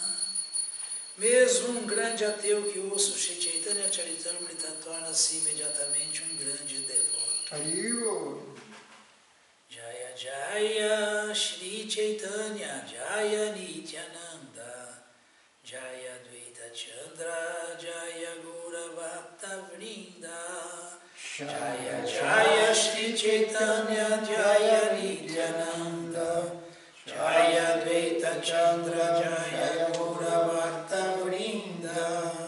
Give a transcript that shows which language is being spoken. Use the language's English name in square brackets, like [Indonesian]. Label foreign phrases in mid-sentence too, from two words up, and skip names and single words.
[Portuguese] Mesmo grande ateu que ouça o Shri Chaitanya Charitamrita torna-se imediatamente grande devoto. Haribo. [Sanskrit] Jaya Jaya Shri Chaitanya Jaya Nityananda Jaya Dvaita Chandra Jaya Gaura Bhakta Vrinda Jaya Jaya Shri Chaitanya Jaya Nityananda Jaya Dvaita Chandra Jaya Gaura Bhakta Vrinda.